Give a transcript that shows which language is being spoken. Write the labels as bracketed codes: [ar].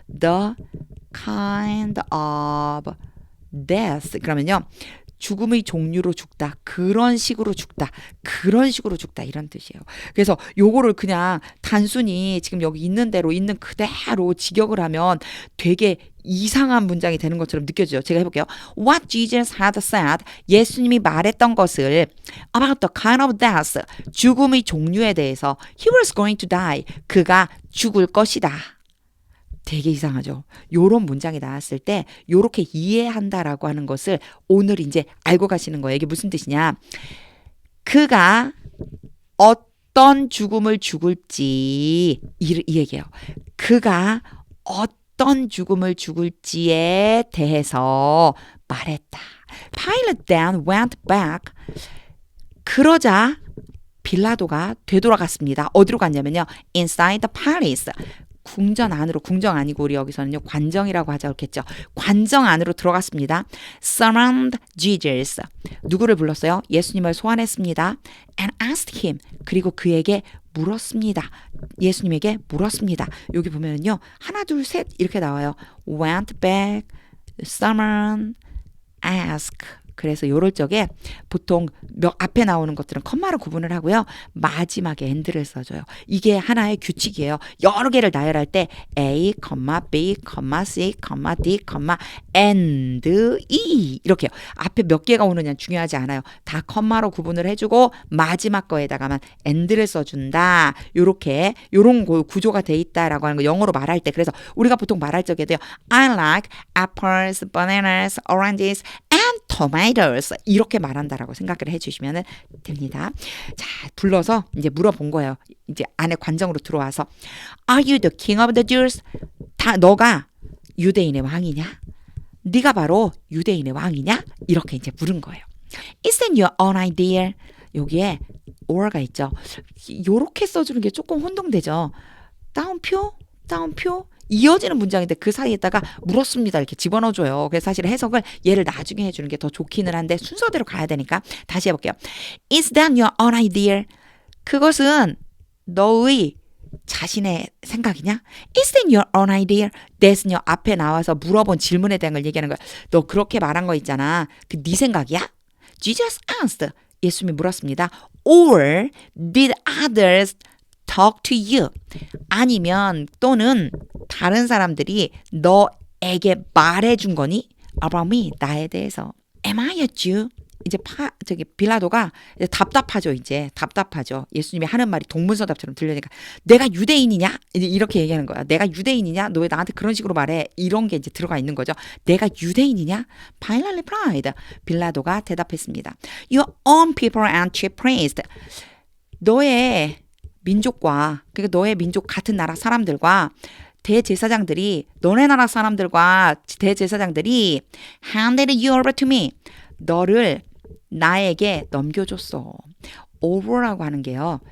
[en] the kind of death. 그러면요. [ko] 죽음의 종류로 죽다. 그런 식으로 죽다. 그런 식으로 죽다. 이런 뜻이에요. 그래서 요거를 그냥 단순히 지금 여기 있는 대로 있는 그대로 직역을 하면 되게 이상한 문장이 되는 것처럼 느껴져요. 제가 해볼게요. [en] What Jesus had said. [ko] 예수님이 말했던 것을 [en] about the kind of death. [ko] 죽음의 종류에 대해서 [en] He was going to die. [ko] 그가 죽을 것이다. 되게 이상하죠. 요런 문장이 나왔을 때 요렇게 이해한다라고 하는 것을 오늘 이제 알고 가시는 거예요. 이게 무슨 뜻이냐. 그가 어떤 죽음을 죽을지 이 얘기예요. 그가 어떤 죽음을 죽을지에 대해서 말했다. [en] Pilate then went back. [ko] 그러자 빌라도가 되돌아갔습니다. 어디로 갔냐면요. [en] Inside the palace. [ko] 궁전 안으로, 궁정 아니고 우리 여기서는요 관정이라고 하자 그렇겠죠. 관정 안으로 들어갔습니다. [en] Summoned Jesus. [ko] 누구를 불렀어요? 예수님을 소환했습니다. [en] And asked him. [ko] 그리고 그에게 물었습니다. 예수님에게 물었습니다. 여기 보면은요 하나 둘 셋 이렇게 나와요. [en] Went back, summon, ask. [ko] 그래서 요럴 적에 보통 앞에 나오는 것들은 컴마로 구분을 하고요. 마지막에 and를 써줘요. 이게 하나의 규칙이에요. 여러 개를 나열할 때 A, B, C, D, and, E 이렇게요. 앞에 몇 개가 오느냐 중요하지 않아요. 다 컴마로 구분을 해주고 마지막 거에다가만 and를 써준다. 요렇게 요런 구조가 돼 있다라고 하는 거 영어로 말할 때 그래서 우리가 보통 말할 적에도요. [en] I like apples, bananas, oranges, and tomatoes [ko] 이렇게 말한다라고 생각을 해주시면 됩니다. 자, 불러서 이제 물어본 거예요. 이제 안에 관정으로 들어와서 [en] Are you the king of the Jews? [ko] 다 너가 유대인의 왕이냐? 네가 바로 유대인의 왕이냐? 이렇게 이제 물은 거예요. [en] Is that your own idea? [ko] 여기에 or가 있죠. 요렇게 써주는 게 조금 혼동되죠. 따옴표? 이어지는 문장인데 그 사이에다가 물었습니다 이렇게 집어넣어줘요. 그래서 사실 해석을 얘를 나중에 해주는 게 더 좋기는 한데 순서대로 가야 되니까 다시 해볼게요. [en] Is that your own idea? [ko] 그것은 너의 자신의 생각이냐? [en] Is that your own idea? [ko] that은요 앞에 나와서 물어본 질문에 대한 걸 얘기하는 거야. 너 그렇게 말한 거 있잖아. 그 네 생각이야? [en] Jesus asked. [ko] 예수님이 물었습니다. [en] Or did others talk to you? [ko] 아니면 또는 다른 사람들이 너에게 말해준 거니? [en] About me, [ko] 나에 대해서. [en] Am I a Jew? [ko] 이제 빌라도가 이제 답답하죠. 예수님이 하는 말이 동문서답처럼 들려니까 내가 유대인이냐? 이제 이렇게 얘기하는 거야. 내가 유대인이냐? 너 왜 나한테 그런 식으로 말해? 이런 게 이제 들어가 있는 거죠. 내가 유대인이냐? [en] Pilate replied. [ko] 빌라도가 대답했습니다. [en] Your own people and chief priest. [ko] 너의 민족과 그러니까 너의 민족 같은 나라 사람들과 대제사장들이 너네 나라 사람들과 대제사장들이 [en] handed you over to me. [ko] 너를 나에게 넘겨줬어. over라고 하는 게요.